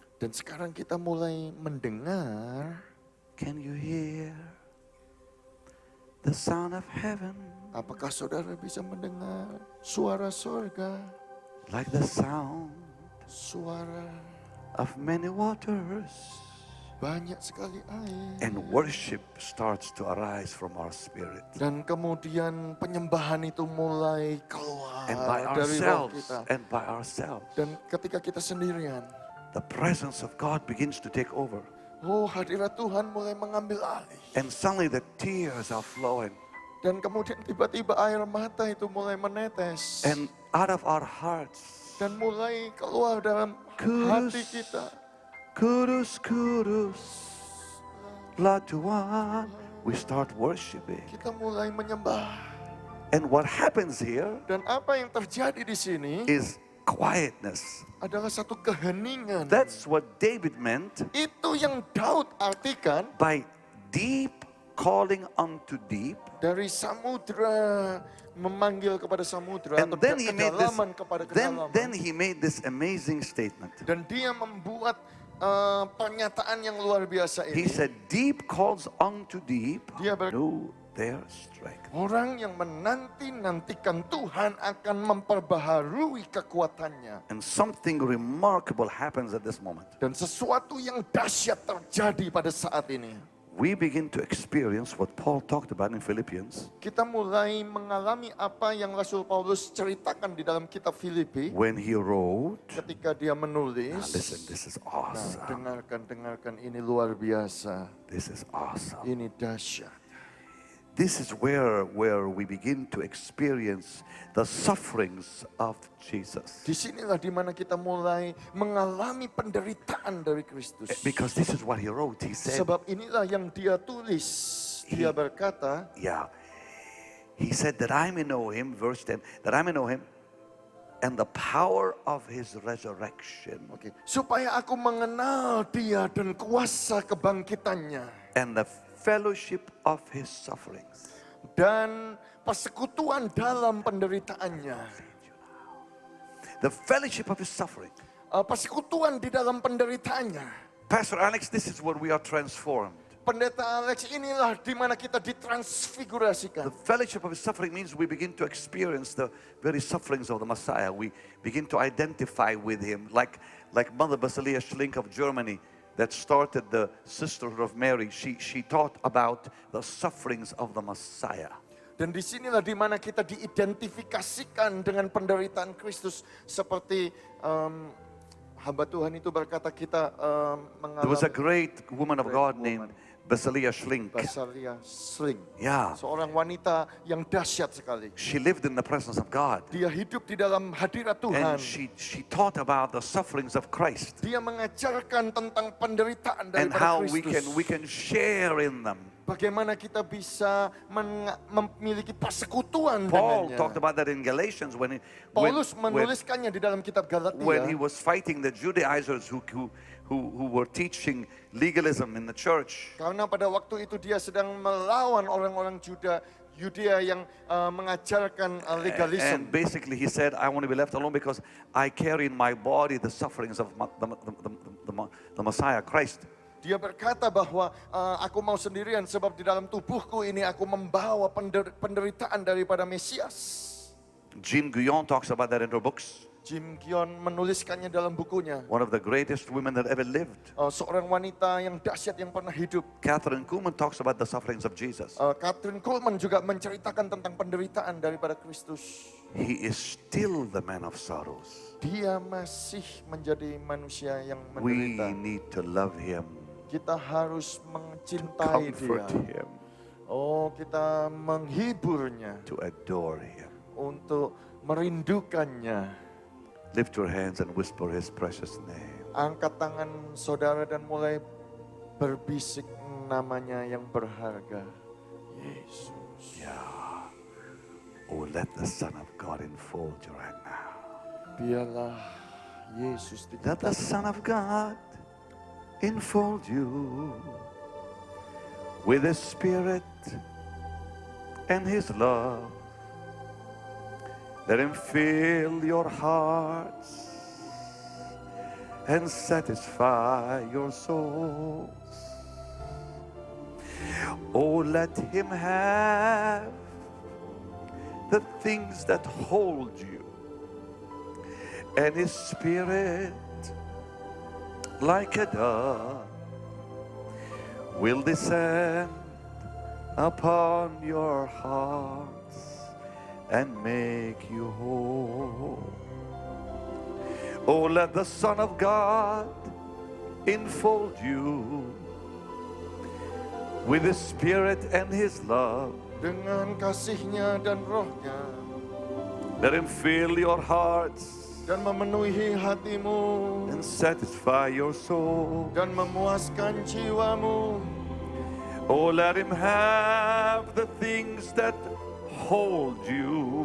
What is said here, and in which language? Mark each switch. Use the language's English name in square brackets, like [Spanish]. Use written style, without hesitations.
[Indonesian] Dan sekarang kita mulai mendengar. [English] Can you hear the sound of heaven? [Indonesian] Apakah saudara bisa mendengar suara surga? [English] Like the sound [Indonesian] Suara [English] of many waters. [Indonesian] banyak sekali air. [English] And worship starts to arise from our spirit. [Indonesian] Dan kemudian penyembahan itu mulai keluar [English] And by [Indonesian] dari roh [English] ourselves, [Indonesian] kita. [English] and by ourselves, [Indonesian] Dan ketika kita sendirian, [English] the presence of God begins to take over. [Indonesian] oh hadirat Tuhan mulai mengambil alih. [English] And suddenly the tears are flowing. [Indonesian] Dan kemudian tiba-tiba air mata itu mulai menetes. [English] And out of our hearts, [Indonesian] Dan mulai keluar dalam Kudus, hati kita. Kudus, Kudus, La Tuhan. [English] We start worshiping. [Indonesian] Kita mulai menyembah. [English] And what happens here [Indonesian] Dan apa yang terjadi di sini [English] is quietness. [Indonesian] adalah satu keheningan. [English] That's what David meant [Indonesian] Itu yang Daud artikan [English] by deep calling unto deep. [Indonesian] dari samudra memanggil kepada samudra [English] And [Indonesian] atau [English] then he made this, [Indonesian] kedalaman kepada kedalaman. [English] then he made this amazing statement. [Indonesian] Dan dia membuat pernyataan yang luar biasa [English] He [Indonesian] ini. [English] said, deep calls unto deep, [Indonesian] Dia [English] renew their strength. [Indonesian] Orang yang menanti-nantikan Tuhan akan memperbaharui kekuatannya. [English] And something remarkable happens at this moment. [Indonesian] Dan sesuatu yang dahsyat terjadi pada saat ini. [English] We begin to experience what Paul talked about in Philippians [Indonesian] Kita mulai mengalami apa yang Rasul Paulus ceritakan di dalam kitab Filipi. [English] when he wrote, [Indonesian] Ketika dia menulis. [English] listen, this is [Indonesian] Nah, [English] awesome. [Indonesian] dengarkan ini luar biasa. [English] This is awesome. [Indonesian] Ini dahsyat. [English] This is where we begin to experience the sufferings of Jesus. [Indonesian] Disinilah dimana kita mulai mengalami penderitaan dari Kristus. [English] Because this is what he wrote. He said, [Indonesian] Sebab inilah yang dia tulis. Dia berkata, yeah. [English] He said that I may know him, verse 10, that I may know him and the power of his resurrection [Indonesian] supaya aku mengenal dia dan kuasa kebangkitannya. [English] and the fellowship of his sufferings. [Indonesian] Dan persekutuan dalam penderitaannya. [English] The fellowship of his suffering. [Indonesian] Persekutuan di dalam penderitaannya. [English] Pastor Alex, this is where we are transformed. [Indonesian] Pendeta Alex, inilah di mana kita ditransfigurasikan. [English] The fellowship of his suffering means we begin to experience the very sufferings of the Messiah. We begin to identify with him, like Mother Basilia Schlink of Germany that started the Sisterhood of Mary. She taught about the sufferings of the Messiah. [Indonesian] Dan disinilah di mana kita diidentifikasikan dengan penderitaan Kristus. Seperti hamba Tuhan itu berkata kita [English] There was a [Indonesian] mengalami [English] great woman of Great God woman. named Basilia Schlink. [Indonesian] Basalia Sling. Yeah, Seorang wanita yang dahsyat sekali. [English] she lived in the presence of God. [Indonesian] Dia hidup di dalam hadirat Tuhan. [English] And she taught about the sufferings of Christ [Indonesian] Dia mengajarkan tentang penderitaan [English] and [Indonesian] daripada [English] how [Indonesian] Kristus. [English] we can share in them. [Indonesian] Bagaimana kita bisa memiliki persekutuan [English] Paul [Indonesian] dengannya. [English] talked about that in Galatians when [Indonesian] Paulus menuliskannya di dalam kitab [English] when he [Indonesian] Galatia. [English] was fighting the Judaizers who were teaching legalism in the church. [Indonesian] Karena pada waktu itu dia sedang melawan orang-orang Yudea yang mengajarkan [English] And [Indonesian] legalisme. [English] basically he said, I want to be left alone because I carry in my body the sufferings of the Messiah, Christ. [Indonesian] Dia berkata bahwa aku mau sendirian sebab di dalam tubuhku ini aku membawa penderitaan daripada Mesias. [English] Jean Guyon talks about that in her books. [Indonesian] Jim Gion menuliskannya dalam bukunya. [English] One of the greatest women that ever lived. [Indonesian] Seorang wanita yang dahsyat yang pernah hidup. [English] Catherine Kuhlman talks about the sufferings of Jesus. [Indonesian] Catherine Kuhlman juga menceritakan tentang penderitaan daripada Kristus. [English] He is still the man of sorrows. [Indonesian] Dia masih menjadi manusia yang [English] We [Indonesian] menderita. [English] need to love him, [Indonesian] Kita harus mencintai [English] comfort [Indonesian] dia. [English] him, [Indonesian] Kita menghiburnya [English] to adore him. [Indonesian] untuk merindukannya. [English] Lift your hands and whisper his precious name. [Indonesian] Angkat tangan saudara dan mulai berbisik namanya yang berharga. Yesus. [English] Oh, let the Son of God enfold you right now. [Indonesian] Biarlah Yesus [English] Let the Son of God enfold you with his Spirit and his love. Let him fill your hearts and satisfy your souls. Oh, let him have the things that hold you, and his Spirit, like a dove, will descend upon your hearts and make you whole. Oh, let the Son of God enfold you with his Spirit and his love. [Indonesian] dengan kasihnya dan rohnya [English] Let him fill your hearts [Indonesian] dan memenuhi hatimu [English] and satisfy your soul. [Indonesian] dan memuaskan jiwamu. [English] Oh, let him have the things that hold you,